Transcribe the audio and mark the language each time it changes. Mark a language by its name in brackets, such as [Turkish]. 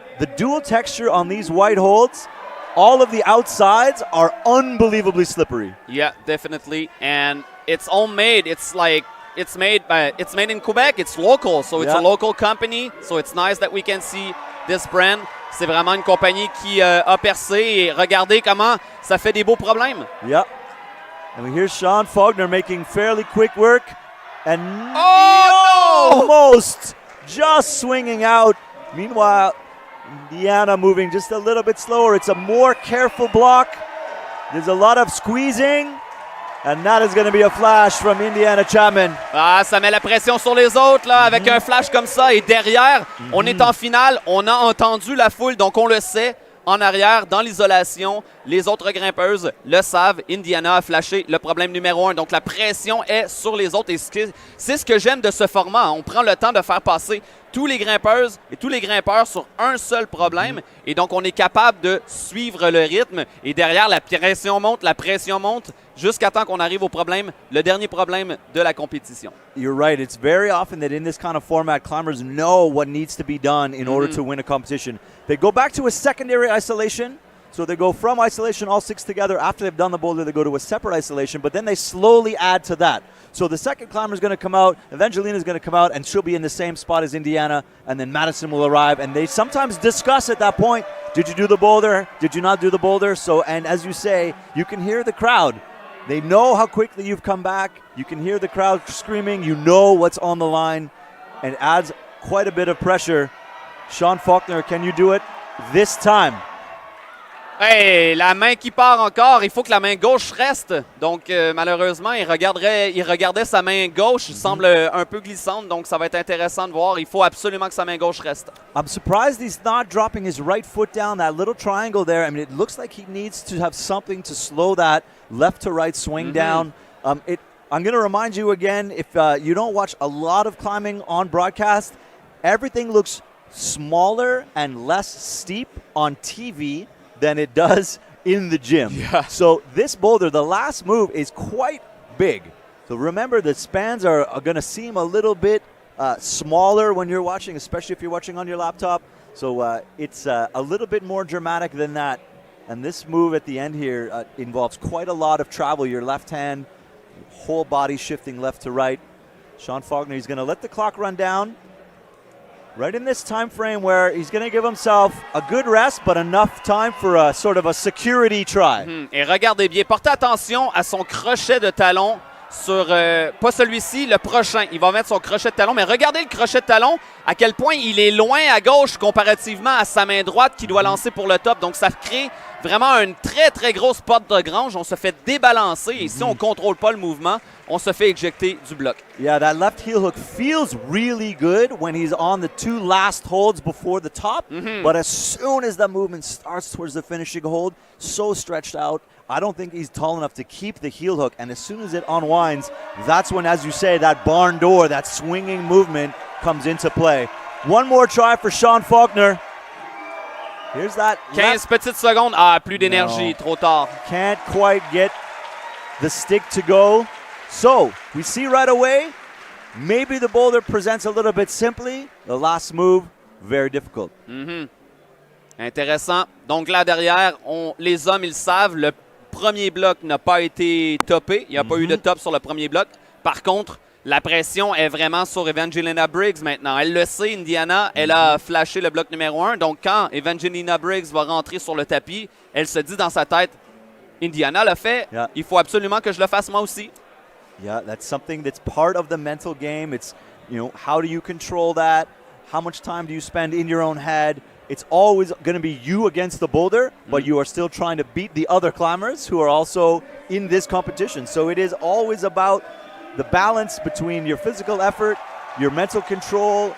[English] The dual texture on these white holds, all of the outsides are unbelievably slippery. Yeah, definitely. And it's homemade. It's made in Quebec. It's local, so it's a local company. So it's nice that we can see this brand. [French] C'est vraiment une compagnie qui a percé et regardez comment ça fait des beaux problèmes. [English] Yeah. And we hear Sean Faulkner making fairly quick work. And almost just swinging out. Meanwhile, Indiana moving just a little bit slower. It's a more careful block. There's a lot of squeezing. And that is going to be a flash from Indiana Chapman. [French] Ah, ça met la pression sur les autres là, avec un flash comme ça. Et derrière, on est en finale. On a entendu la foule, donc on le sait. En arrière, dans l'isolation, les autres grimpeuses le savent. Indiana a flashé le problème numéro 1. Donc la pression est sur les autres. Et c'est ce que j'aime de ce format. On prend le temps de faire passer tous les grimpeuses et tous les grimpeurs sur un seul problème. Et donc on est capable de suivre le rythme. Et derrière, la pression monte jusqu'à temps qu'on arrive au problème, le dernier problème de la compétition. [English] You're right. It's very often that in this kind of format, climbers know what needs to be done in order to win a competition. They go back to a secondary isolation. So they go from isolation, all six together. After they've done the boulder, they go to a separate isolation, but then they slowly add to that. So the second climber is going to come out, Evangelina is going to come out, and she'll be in the same spot as Indiana, and then Madison will arrive. And they sometimes discuss at that point, did you do the boulder? Did you not do the boulder? So, and as you say, you can hear the crowd. They know how quickly you've come back. You can hear the crowd screaming. You know what's on the line, and it adds quite a bit of pressure. Sean Faulkner, can you do it this time? [French] Hey, la main qui part encore, il faut que la main gauche reste. Donc malheureusement, il regardait sa main gauche, semble un peu glissante, donc ça va être intéressant de voir. Il faut absolument que sa main gauche reste. [English] I'm surprised he's not dropping his right foot down, that little triangle there. I mean, it looks like he needs to have something to slow that left to right swing down. I'm going to remind you again, if you don't watch a lot of climbing on broadcast, everything looks smaller and less steep on TV than it does in the gym. Yeah. So this boulder, the last move is quite big. So remember, the spans are going to seem a little bit smaller when you're watching, especially if you're watching on your laptop. So it's a little bit more dramatic than that. And this move at the end here involves quite a lot of travel. Your left hand, whole body shifting left to right. Sean Faulkner, he's going to let the clock run down. Right in this time frame where he's going to give himself a good rest, but enough time for a sort of a security try. [French] Et regardez bien, portez attention à son crochet de talon sur, pas celui-ci, le prochain. Il va mettre son crochet de talon, mais regardez le crochet de talon, à quel point il est loin à gauche comparativement à sa main droite qui doit lancer pour le top. Donc ça crée vraiment une très, très grosse porte de grange. On se fait débalancer et si on ne contrôle pas le mouvement, on se fait éjecter du bloc. [English] Yeah, that left heel hook feels really good when he's on the two last holds before the top. But as soon as the movement starts towards the finishing hold, so stretched out, I don't think he's tall enough to keep the heel hook. And as soon as it unwinds, that's when, as you say, that barn door, that swinging movement comes into play. One more try for Sean Faulkner. Here's that. [French] 15 petites secondes. Ah, plus d'énergie, trop tard. [English] Can't quite get the stick to go. So, we see right away, maybe the boulder presents a little bit simply. The last move, very difficult. [French] Intéressant. Donc là, derrière, les hommes, ils savent, le premier bloc n'a pas été topé. Il n'y a pas eu de top sur le premier bloc. Par contre, la pression est vraiment sur Evangelina Briggs maintenant. Elle le sait, Indiana, elle a flashé le bloc numéro 1. Donc quand Evangelina Briggs va rentrer sur le tapis, elle se dit dans sa tête, Indiana l'a fait, il faut absolument que je le fasse moi aussi. [English] Yeah, that's something that's part of the mental game. It's, you know, how do you control that? How much time do you spend in your own head? It's always going to be you against the boulder, but you are still trying to beat the other climbers who are also in this competition. So it is always about the balance between your physical effort, your mental control.